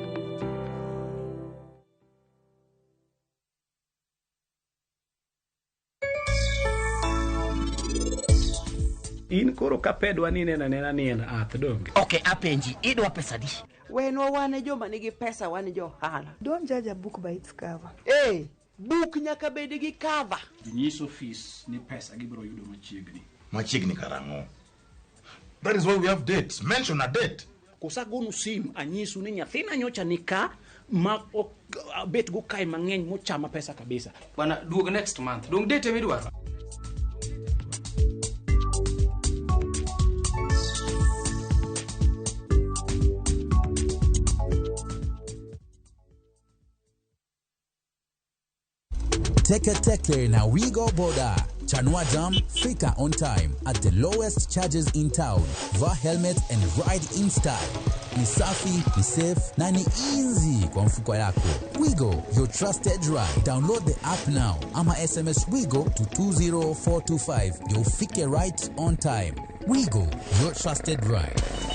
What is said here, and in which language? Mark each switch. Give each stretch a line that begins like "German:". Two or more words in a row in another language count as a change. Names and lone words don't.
Luo (Kenya and Tanzania): In koro kapedwa ni nena ni en ath donge. Okay, apenji, idwa pesa di? Wenwa wane joma nigi pesa wan jo hala.
English: Don't judge a book by its cover.
Luo (Kenya and Tanzania): Book nyaka bed gi cover. Nyiso fees ni pesa gibiro yudo machiegni. Machiegni karango.
English: That is why we have dates. Mention a date.
Luo (Kenya and Tanzania): Kosagonu sim anyisu ni nyathina nyocha nika ma bet go kai mang'eny mochama pesa kabisa. Bwana duog
English: next month.
Luo (Kenya and Tanzania): Dong date midwaro.
English: Teke na we go border.
Swahili: Chanua Jam,
English: fika on time at the lowest charges in town. Vaa helmet and ride in style.
Swahili: Ni safi, ni safe, na ni easy kwa mfuko yako.
English: Wigo, your trusted ride. Download the app now. Ama SMS Wigo to 20425. You'll fike right on time. Wigo, your trusted ride.